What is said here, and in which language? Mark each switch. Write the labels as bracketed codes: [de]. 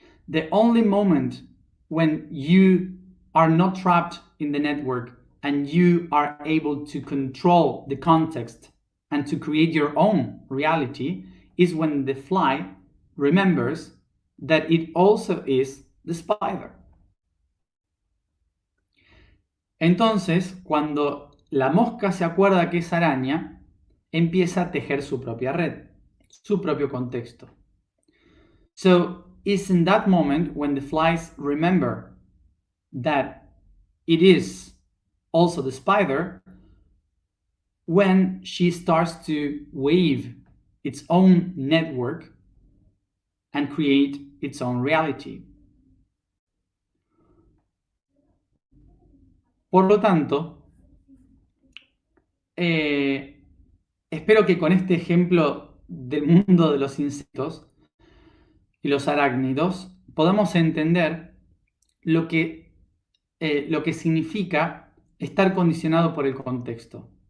[en] The only moment when you are not trapped in the network and you are able to control the context and to create your own reality is when the fly remembers that it also is the spider. [es] Entonces, cuando la mosca se acuerda que es araña, empieza a tejer su propia red, su propio contexto. [en] So, it's in that moment when the flies remember that it is also the spider, when she starts to weave its own network and create its own reality. [es] Por lo tanto, espero que con este ejemplo del mundo de los insectos y los arácnidos podamos entender lo que significa estar condicionado por el contexto.